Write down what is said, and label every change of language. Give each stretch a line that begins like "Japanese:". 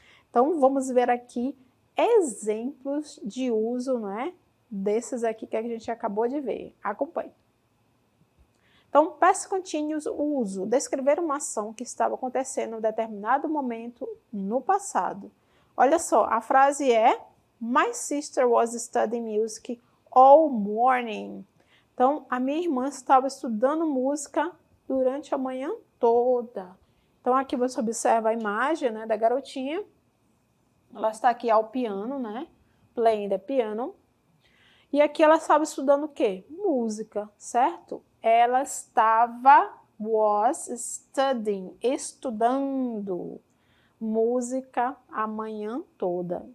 Portuguese: Então, vamos ver aqui exemplos de uso, né, desses aqui que a gente acabou de ver. Acompanhe. Então, past continuous, uso, descrever uma ação que estava acontecendo em um determinado momento no passado. Olha só, a frase é
English: My sister was studying music all morning.
Portuguese: Então, a minha irmã estava estudando música durante a manhã toda. Então, aqui você observa a imagem, né, da garotinha. Ela está aqui ao piano, né?
English: Playing the piano.
Portuguese: E aqui ela estava estudando o quê? Música, certo? Ela
English: was studying,
Portuguese: estudando música a manhã toda.